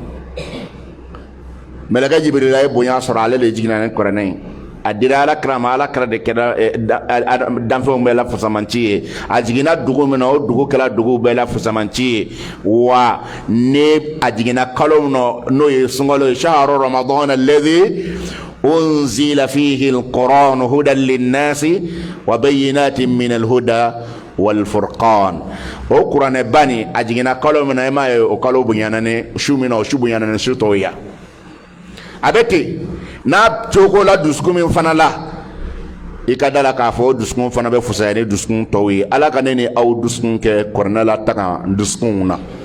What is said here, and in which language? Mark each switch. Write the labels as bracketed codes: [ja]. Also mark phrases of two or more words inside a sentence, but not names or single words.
[bm] mɛlɛkɛ Jibirila ye bonya sɔrɔ ale de jiginna ni kuranɛ ye a dira alakira ma alakira de kɛra danfɛnw bɛɛ la fusamanci ye a jiginna dugu min na o dugu kɛra duguw bɛɛ la fusamanci ye wa ne a jiginna kalo min na n'o ye sunkalo ye [ar] شهر رمضان الذي أنزل فيه القرآن هدى للناس وبينات من الهدى والفرقان [bm] o kuranɛ bani a jiginna kalo min na e m'a ye o kalo bonyana ni su min na o su bonyana ni su tɔw ye a bɛ ten n'a cogo la dusukun min fana la i ka da la k'a fɔ o dusukun fana bɛ fusaya ni dusukun tɔw ye Ala ka ne ni aw dusukun kɛ kuranɛ la taga dusukunw na